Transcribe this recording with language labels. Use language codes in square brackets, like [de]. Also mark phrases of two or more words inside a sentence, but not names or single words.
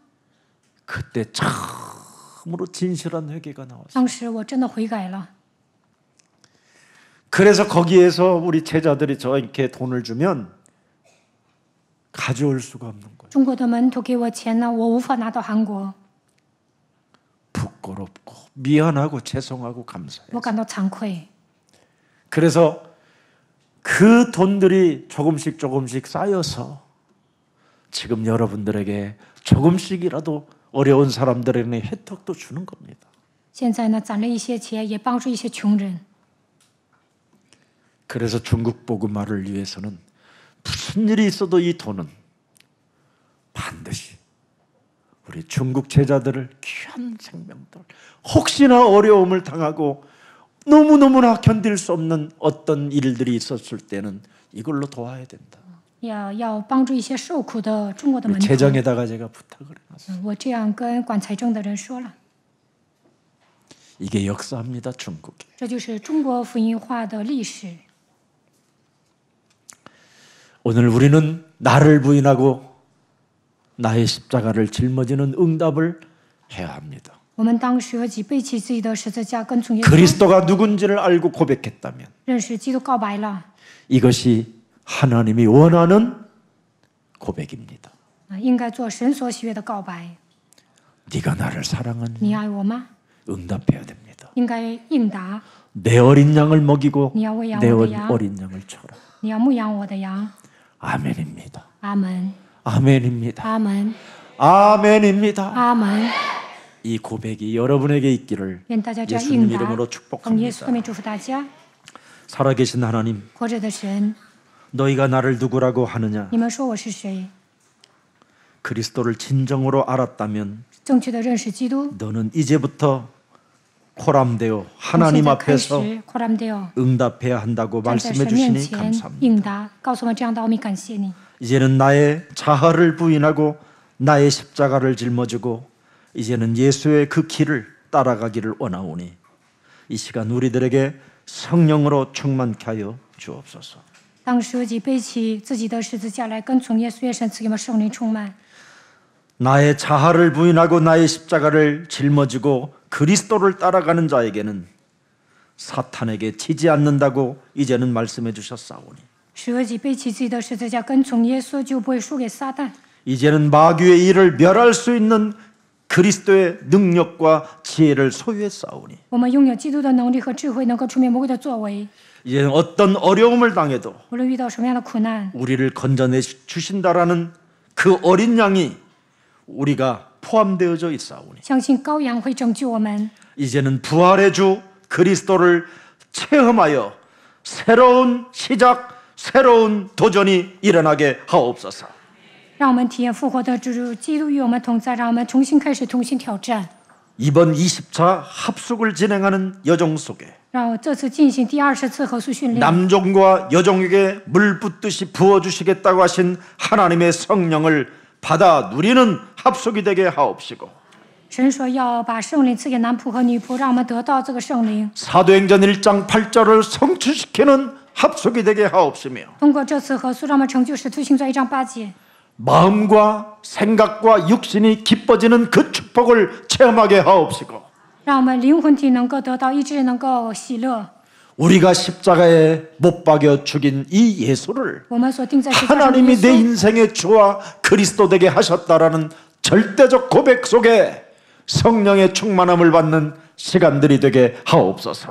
[ko] 그때 참으로 진실한 회개가 나왔어요. [zh] 当时我真的悔改了。 [ko] 그래서 거기에서 우리 제자들이 저에게 돈을 주면 가져올 수가 없는 거예요. [zh] 中国的门徒给我钱呢，我无法拿到韩国， [ko] 부끄럽고 미안하고 죄송하고 감사해요. [zh] 我感到惭愧。 [ko] 그래서 그 돈들이 조금씩 쌓여서 지금 여러분들에게 조금씩이라도 어려운 사람들에게 혜택도 주는 겁니다. [zh] 现在呢，攒了一些钱，也帮助一些穷人。 [ko] 그래서 중국 복음화를 위해서는 무슨 일이 있어도 이 돈은 반드시 우리 중국 제자들을 귀한 생명들 혹시나 어려움을 당하고 너무너무나 견딜 수 없는 어떤 일들이 있었을 때는 이걸로 도와야 된다. [zh] 要帮助一些受苦的中国的门徒。 [ko] 재정에다가 제가 부탁을 해놨어요. [zh] 我这样跟管财政的人说了， [ko] 이게 역사입니다. 중국에. [zh] 这就是中国福音化的历史。 [ko] 오늘 우리는 나를 부인하고 나의 십자가를 짊어지는 응답을 해야 합니다. [zh] 我们当舍己背起自己的十字架，跟从耶稣， [ko] 그리스도가 누군지를 알고 고백했다면 [zh] 认识基督，告白了， [ko] 이것이 하나님이 원하는 고백입니다. [zh] 应该做神所喜悦的告白。 [ko] 네가 나를 사랑하니 [zh] 你爱我吗？ [ko] 응답해야 됩니다. [zh] 应该应答。 [ko] 내 어린 양을 먹이고 네 아우야, 내 아우야. 어린 양을 쳐라. [zh] 你要牧养我的羊。 [ko] 아멘입니다. [zh] 阿门， [ko] 아멘입니다. [zh] 阿门， [ko] 아멘입니다. [zh] 阿门。 [ko] 이 고백이 여러분에게 있기를 [zh] 愿大家这样 [ko] 예수님 [zh] 应答。 [ko] 이름으로 [zh] 奉耶稣 [ko] 축복합니다. [zh] 的名祝福大家。 [ko] 살아계신 하나님, [zh] 活着的神， [ko] 너희가 나를 누구라고 하느냐? [zh] 你们说我是谁？ [ko] 그리스도를 진정으로 알았다면 [zh] 正确的认识基督， [ko] 너는 이제부터 코람되어 [zh] 从 [ko] 하나님 [zh] 现在开 [ko] 앞에서 [zh] 始，扩然 되어 [ko] 응답해야 한다고 [zh] 站在 [ko] 말씀해 [zh] 神面 [ko] 주시니 [zh] 前 [ko] 감사합니다. [zh] 应答，告诉我们这样的奥秘，感谢你。 [ko] 이제는 나의 자아를 부인하고 나의 십자가를 짊어지고 이제는 예수의 그 길을 따라가기를 원하오니 이 시간 우리들에게 성령으로 충만케 하여 주옵소서. [zh] 当舍己背起自己的十字架来跟从耶稣，愿神赐给我们圣灵充满。 [ko] 나의 자아를 부인하고 나의 십자가를 짊어지고 그리스도를 따라가는 자에게는 사탄에게 지지 않는다고 이제는 말씀해 주셨사오니 [zh] 舍己背起自己的十字架跟从耶稣，就不会输给撒旦。 [ko] 이제는 마귀의 일을 멸할 수 있는 그리스도의 능력과 지혜를 소유했사오니 [zh] 我们拥有基督的能力和智慧，能够出灭魔鬼的作为。 [ko] 이제는 어떤 어려움을 당해도 [zh] 无论遇到什么样的苦难， [ko] 우리를 건져내 주신다라는 그 어린 양이 우리가 포함되어져 있사오니 [zh] 相信羔羊会拯救我们。 [ko] 이제는 부활의 주 그리스도를 체험하여 새로운 시작, 새로운 도전이 일어나게 하옵소서. [zh] 让我们体验复活的主基督与我们同在，让我们重新开始，重新挑战。 [ko] 이번 20차 합숙을 진행하는 여정 속에 [zh] 让我这次进行第20次合宿训练， [ko] 남종과 여종에게 물 붓듯이 부어주시겠다고 하신 하나님의 성령을 받아 누리는 합숙이 되게 하옵시고 [zh] 神说要把圣灵赐给男仆和女仆，让我们得到这个圣灵。 [ko] 사도행전 1장 8절을 성취시키는 합숙이 되게 하옵시며 [zh] 通过这次合宿，让我们成就使徒行传1章8节， [ko] 마음과 생각과 육신이 기뻐지는 그 축복을 체험하게 하옵시고 [zh] 让我们灵魂体能够得到医治，能够喜乐。 [ko] 우리가 십자가에 못 박여 죽인 이 예수를 [zh] 我们所定在十字架上的耶 [ko] 하나님이 내 [zh] 稣， [ko] 인생의 주와 그리스도 되게 하셨다라는 절대적 고백 속에 성령의 충만함을 받는 시간들이 되게 하옵소서.